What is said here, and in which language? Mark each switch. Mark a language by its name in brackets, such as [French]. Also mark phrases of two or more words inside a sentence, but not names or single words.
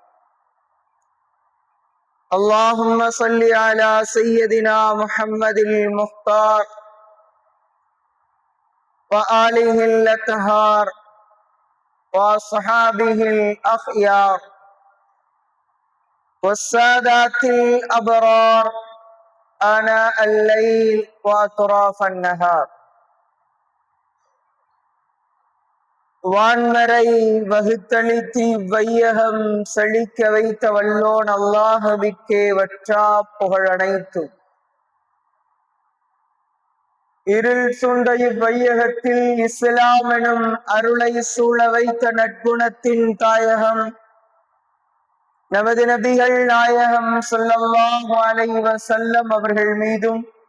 [Arabic] اللهم صل على سيدنا محمد المختار وآله الأطهار وصحابه الأخيار والسادات الأبرار آناء الليل وأطراف النهار. [Tamil] வான்மறை வகுத்தளித்து வையகம் செழிக்க வைத்த வல்லோன் அல்லாஹ்விற்கே வற்றா புகழனைத்தும். இருள் சூழ்ந்த இவ்வையகத்தில் இஸ்லாம் எனும் அருளை சூழ வைத்த நற்குணத்தின் தாயகம் நமது நபிகள் நாயகம் [Arabic] صلى الله عليه وسلم [Tamil] அவர்கள் மீதும்